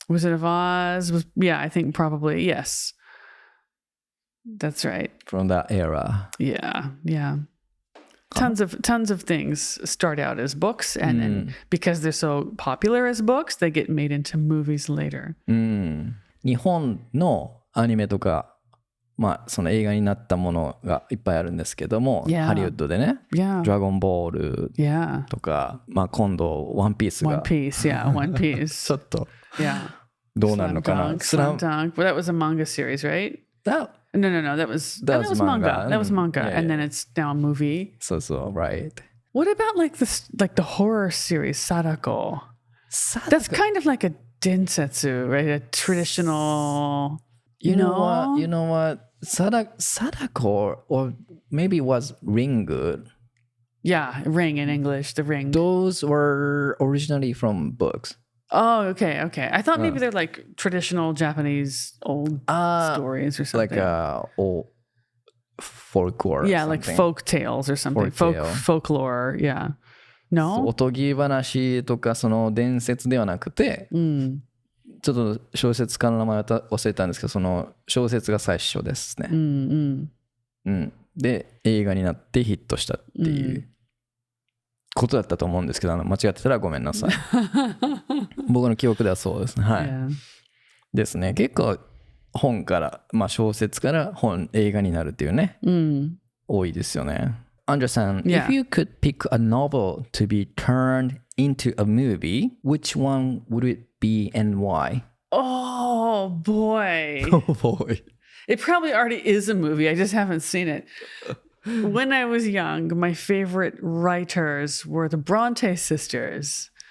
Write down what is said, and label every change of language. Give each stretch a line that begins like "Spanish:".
English: Wizard of Oz was, yeah, I think probably, yes. That's right. From that era. Yeah. Tons of things start out as books, and then because they're so popular as books, they get made into movies later.
Japanese: 日本のアニメとか、まあその映画になったものがいっぱいあるんですけども、ハリウッドでね、ドラゴンボールとか、まあ今度ワンピースが、
English: One Piece.
Japanese: ちょっとどうなるのかな。
English: Slam Dunk. Well, that was a manga series, right? No. That was manga. That was manga, and then it's now a movie. So, right. What about like the horror series Sadako? That's kind of like a densetsu, right? A traditional. You know what? Sadako or maybe it was Ringu. Yeah, ring in English, the ring. Those were originally from books. Oh, okay. I thought maybe they're like traditional Japanese old stories or something. Like old folklore. Yeah, like folk tales or something. Folklore, yeah. No?
Japanese: おとぎ話とかその伝説ではなくて、ちょっと小説家の名前忘れたんですけど、その小説が最初ですね。で、映画になってヒットしたっていうことだったと思うんですけど、間違ってたらごめんなさい。僕の記憶ではそうですね。はい。 Yeah. ですね。結構本から、小説から映画になるっていうね、多いですよね。
English: Andreaさん、if you could pick a novel to be turned into a movie, which one would it be and why? Oh, boy. Oh, boy. It probably already is a movie. I just haven't seen it. When I was young, my favorite writers were the Bronte sisters.